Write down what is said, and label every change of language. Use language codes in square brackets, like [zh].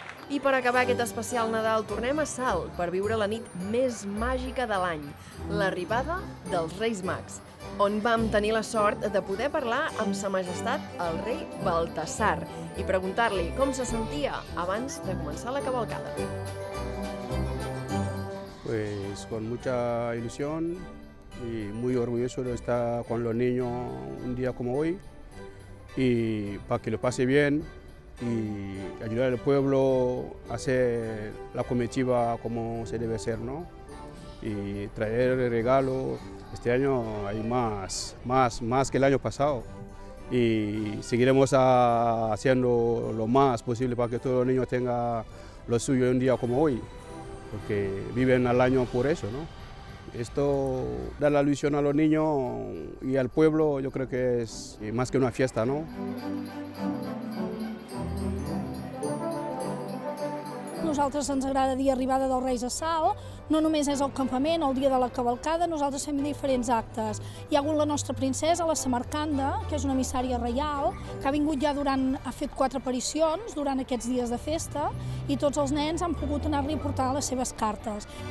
[ca] I per acabar aquest especial Nadal tornem a Salt per viure la nit més màgica de l'any, l'arribada dels Reis Mags, on vam tenir la sort de poder parlar amb Sa Majestat el rei Baltasar i preguntar-li com se sentia abans de començar la cavalcada. [es] Pues con mucha ilusión y muy orgulloso de estar con los niños un día como hoy y para que lo pase bien y ayudar al pueblo a hacer la comitiva como se debe ser, ¿no? Y traer regalos. Este año hay más que el año pasado y seguiremos haciendo lo más posible para que todos los niños tengan lo suyo un día como hoy, porque viven al año por eso, ¿no? Esto da la ilusión a los niños y al pueblo, yo creo que es más que una fiesta, ¿no? [ca] Nosaltres ens agrada dir arribada dels Reis a Salt, no només és el campament, el dia de la cavalcada, nosaltres fem diferents actes. Hi ha hagut la nostra princesa, la Samarcanda, que és una emissària reial, que ha vingut ja ha fet 4 aparicions durant aquests dies de festa i tots els nens han pogut anar-li a portar les seves cartes.